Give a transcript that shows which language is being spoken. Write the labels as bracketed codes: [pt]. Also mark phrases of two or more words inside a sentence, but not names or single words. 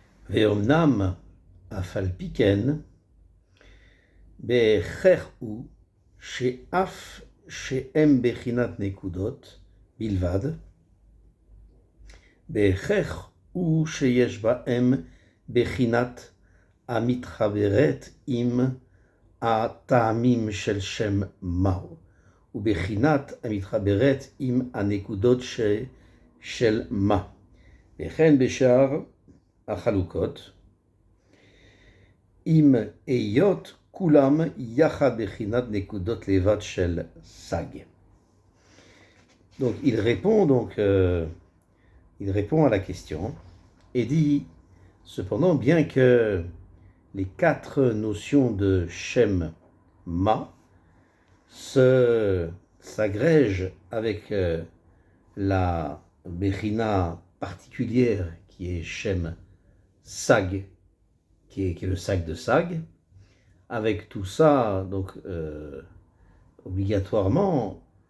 [he] ואומנם אף על פי כן, בהכרח הוא שאף שהם בחינת נקודות בלבד, בהכרח הוא שיש בהם בחינת המתחברת עם הטעמים של שם מהו, ובחינת המתחברת עם הנקודות של מה. וכן בשאר החלוקות, עם היות כולם יחד בחינת נקודות לבד של סג. [fr] Donc il répond à la question et dit cependant, bien que les quatre notions de Shem Ma s'agrègent avec la Bechina particulière qui est Shem Sag, qui est le Sag de Sag, avec tout ça, donc obligatoirement,